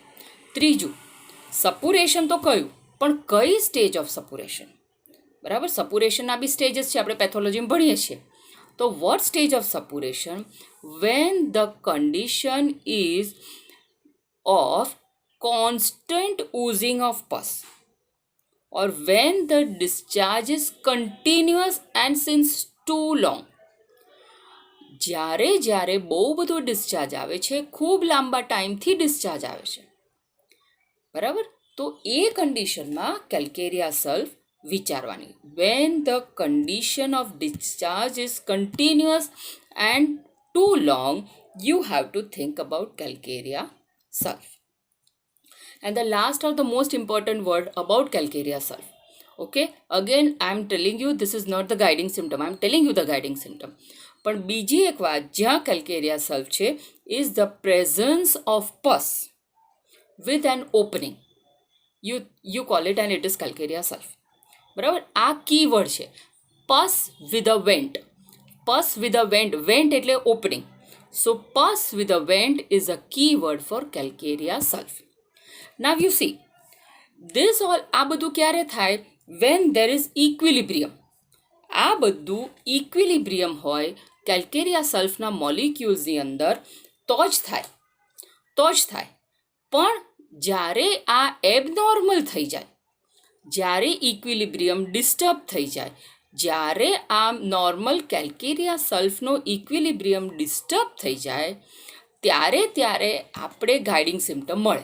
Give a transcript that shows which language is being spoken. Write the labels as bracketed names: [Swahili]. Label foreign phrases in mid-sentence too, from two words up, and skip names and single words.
[Gujarati] ત્રીજું, સપુરેશન તો કયું, પણ કઈ [English] stage of suppuration? [Gujarati] બરાબર, સપુરેશનના બી સ્ટેજીસ છે, આપણે પેથોલોજીમાં ભણીએ છીએ. [English] તો what stage of suppuration? when the condition is of constant oozing of pus or when the discharge is continuous and since too long. [Gujarati] જ્યારે જ્યારે બહુ બધો ડિસ્ચાર્જ આવે છે, ખૂબ લાંબા ટાઈમથી ડિસ્ચાર્જ આવે છે, બરાબર, તો એ કન્ડિશનમાં કેલ્કેરિયા સલ્ફ વિચારવાની. [English] when the condition of discharge is continuous and too long, you have to think about calcarea sulf. And the last or the most important word about calcarea sulf. Okay, again I am telling you this is not the guiding symptom, I am telling you the guiding symptom. [Gujarati] પણ બીજી એક વાત જ્યાં [English] calcarea sulf છે is the presence of pus with an opening. You call it and it is calcarea sulf. [Gujarati] બરાબર, આ કીવર્ડ છે, [English] pus with a vent. Pus with a vent, vent એટલે opening. So pus with a vent is a keyword for calcarea sulf. Now you see, this all [Gujarati] આ બધું ક્યારે થાય? [English] When there is equilibrium. [Gujarati] આ બધું equilibrium હોય કેલ્કેરિયા સલ્ફના મોલિક્યુલ્સની અંદર તો જ થાય. પણ જ્યારે આ એબનોર્મલ થઈ જાય, જ્યારે [English] equilibrium disturb [Gujarati] થઈ જાય, જ્યારે આ નોર્મલ કેલ્કેરિયા સલ્ફનો [English] equilibrium disturb [Gujarati] થઈ જાય, ત્યારે આપણે [English] guiding symptom [Gujarati] મળે.